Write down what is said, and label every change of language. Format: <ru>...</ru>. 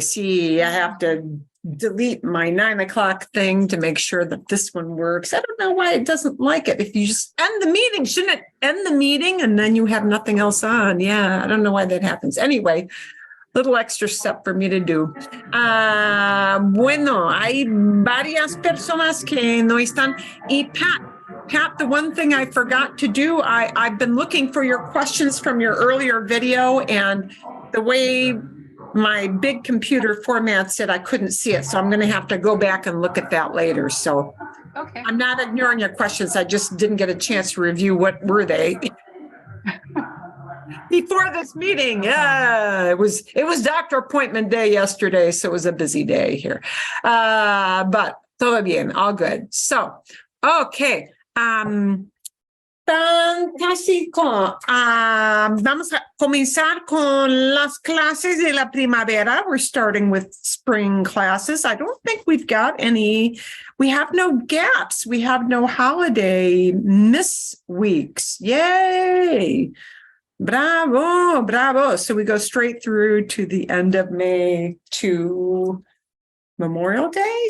<en>Sí, I have to delete my 9 o'clock thing to make sure that this one works. I don't know why it doesn't like it. If you just end the meeting, shouldn't it end the meeting and then you have nothing else on? Yeah, I don't know why that happens. Anyway, little extra step for me to do.</en> <es>Bueno, hay varias personas que no están.</es> <en>Y Pat, the one thing I forgot to do, I've been looking for your questions from your earlier video, and the way my big computer formats it, I couldn't see it. So I'm going to have to go back and look at that later. So Okay. I'm not ignoring your questions. I just didn't get a chance to review what were they. Before this meeting, it was doctor appointment day yesterday, so it was a busy day here. But</en> <es>todo bien,</es> <en>all good. So, okay.</en> <es>Fantástico. Vamos a comenzar con las clases de la primavera.</es> <en>We're starting with spring classes. I don't think we've got any. We have no gaps. We have no holiday miss weeks. Yay. Bravo, bravo. So we go straight through to the end of May to Memorial Day.</en>